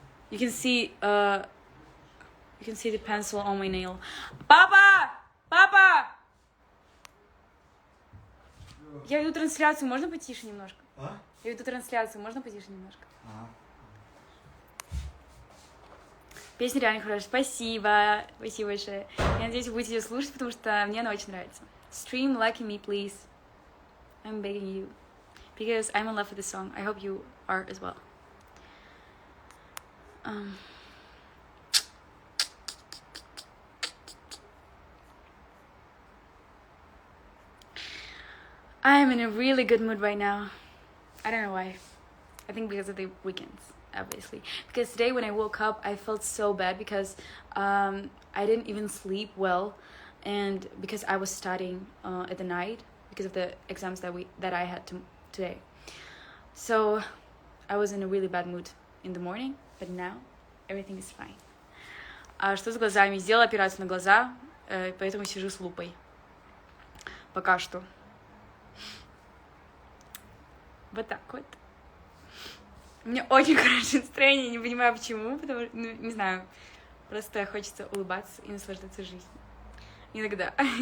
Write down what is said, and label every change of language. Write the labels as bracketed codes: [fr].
[en] You can see the pencil on my nail. [ru] Папа! Папа! Я веду трансляцию, можно потише немножко? Я веду трансляцию, можно потише немножко? Песня реально хорошая. Спасибо. Спасибо большое. Я надеюсь, вы будете ее слушать, потому что мне она очень нравится. [en] Stream Lucky Me, please. I'm begging you. Because I'm in love with this song. I hope you are as well. Um, I'm in a really good mood right now. I don't know why. I think because of the weekends, obviously. Because today when I woke up, I felt so bad because I didn't even sleep well, and because I was studying at the night because of the exams that I had today. So I was in a really bad mood in the morning, but now everything is fine. [ru] А что с глазами? Сделала операцию на глаза, поэтому сижу с лупой. Пока что. Вот так вот. У меня очень хорошее настроение, не понимаю почему, потому что, ну, не знаю, просто хочется улыбаться и наслаждаться жизнью. Иногда.